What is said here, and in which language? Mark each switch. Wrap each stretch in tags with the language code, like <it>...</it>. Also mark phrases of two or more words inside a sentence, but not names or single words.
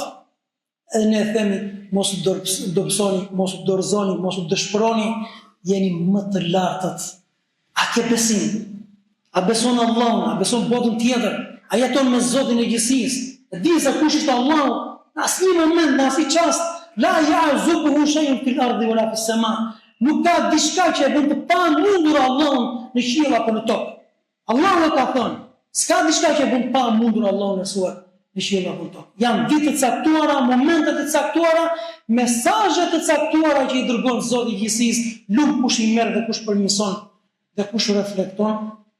<sq>Edhe ne themi, mos u dobësoni, mos u dorëzoni, mos u dëshpëroni, jeni më të lartët. A ke besim? A beson Allahun? A beson botën tjetër? A jeton me Zotin e gjithësisë? E di se kush është Allahu? Në asnjë moment, në asnjë çast,</sq> <ar>لا يعزب عنه شيء في الأرض ولا في السماء.</ar> <sq>Nuk ka diçka që e bën të pamundur Allahun në qiell apo në tokë. Allahu e ka thënë, s'ka diçka që e bën të pamundur Allahun në qiell apo në tokë. Janë ditë të caktuara, momente të caktuara, mesazhe të caktuara që i dërgon Zoti i gjithësisë, nuk kush i merr dhe kush përmirëson dhe kush reflekton.</sq>